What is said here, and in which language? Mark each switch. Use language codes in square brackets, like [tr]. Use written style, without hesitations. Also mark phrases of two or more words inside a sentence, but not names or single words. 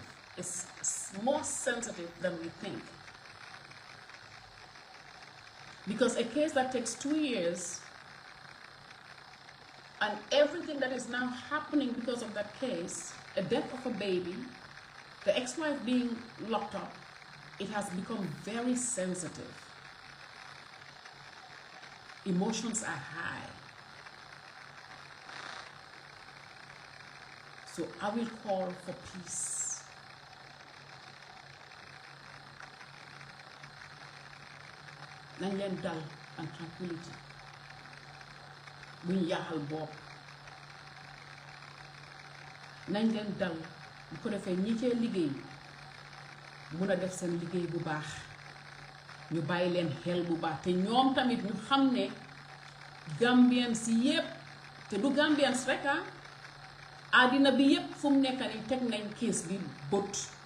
[en] It's more sensitive than we think. Because a case that takes 2 years and everything that is now happening because of that case, a death of a baby, the ex-wife being locked up, it has become very sensitive. Emotions are high. So I will call for peace. [wo] Nañ leen dal [en] and tranquility. [wo] Buñ yaaxal bopp. Nañ leen dal bu ko defee ñi cee liggéey mun a def seen liggéey bu baax. Ñu bàyyi leen xel bu baax te ñoom tamit ñu xam ne Gambians yépp te du Gambians rek àddina bi yépp fu mu nekk ni teg nañ case bi bët.